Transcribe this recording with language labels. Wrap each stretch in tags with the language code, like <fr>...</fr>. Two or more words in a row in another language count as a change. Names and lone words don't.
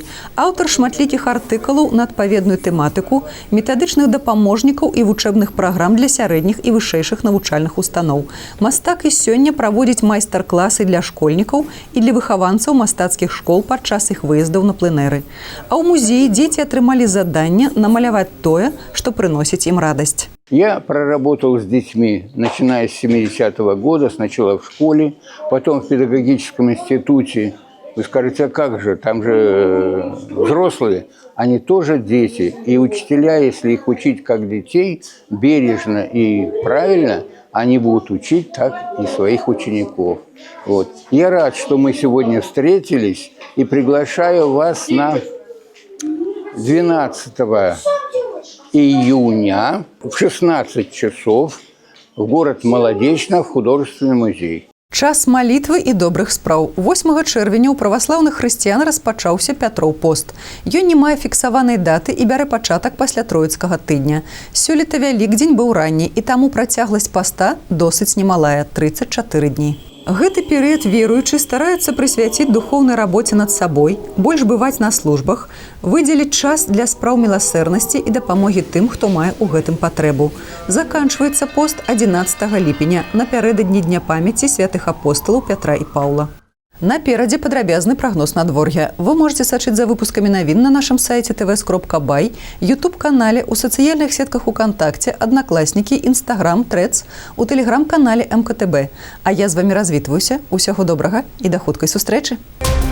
<be>Аўтар шматлікіх артыкулаў на адпаведную тэматыку, метадычных дапаможнікаў і вучэбных праграм для сярэдніх і вышэйшых навучальных устаноў. Мастак і сёння праводзіць майстар-класы для школьнікаў і для выхаванцаў мастацкіх школ падчас іх выездаў на пленэры. А ў музеі дзеці атрымалі заданне намаляваць тое, што прыносіць ім радасць.</be> <ru>Я проработал с детьми, начиная с 70-го года, сначала в школе, потом в педагогическом институте. Вы скажете, а как же, там же взрослые, они тоже дети. И учителя, если их учить как детей, бережно и правильно, они будут учить так и своих учеников. Вот. Я рад, что мы сегодня встретились, и приглашаю вас на 12 июня в 16 часов в город Молодечно в художественный музей.</ru> <be>Час малітвы і добрых спраў. 8 чэрвеня ў праваслаўных хрысціян распачаўся Пятроў пост. Ён не мае фіксаванай даты і бярэ пачатак пасля троіцкага тыдня. Сёлета Вялікдзень быў ранні, і таму працягласць паста досыць немалая – 34 дні. Гэты перыяд веруючы стараюцца прысвяціць духоўнай рабоце над сабой, больш бываць на службах, выдзеліць час для спраў міласэрнасці і дапамогі тым, хто мае ў гэтым патрэбу. Заканчваецца пост 11 ліпеня, напярэдадні Дня памяці святых апосталаў Пятра і Паўла. Наперадзе падрабязны прагноз надвор'я. Вы можете сачыць за выпускамі навін на нашым сайце tvs.by, YouTube-канале, у сацыяльных сетках УКонтакце, Аднакласнікі, Інстаграм, Трэц, у тэлеграм-канале МКТБ. А я з вамі развітваюся. Усяго добрага і да хуткай сустрэчы!</be>